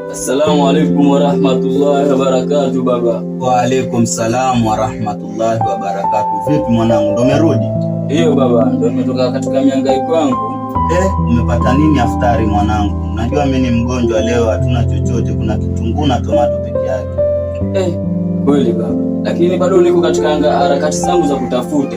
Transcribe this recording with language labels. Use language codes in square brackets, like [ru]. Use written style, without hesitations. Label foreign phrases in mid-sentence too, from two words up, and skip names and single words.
[ar] السلام عليكم ورحمة الله وبركاته baba. وعليكم السلام ورحمة الله وبركاته. [sw] Vipi mwanangu, ndo umerudi? Ndiyo baba, ndo nimetoka katika mihangaiko yangu. Umepata nini aftari mwanangu? Unajua mimi ni mgonjwa leo, hatuna chochote, kuna kitunguu na tomato peke yake. Kweli baba, lakini bado niko katika harakati zangu za kutafuta.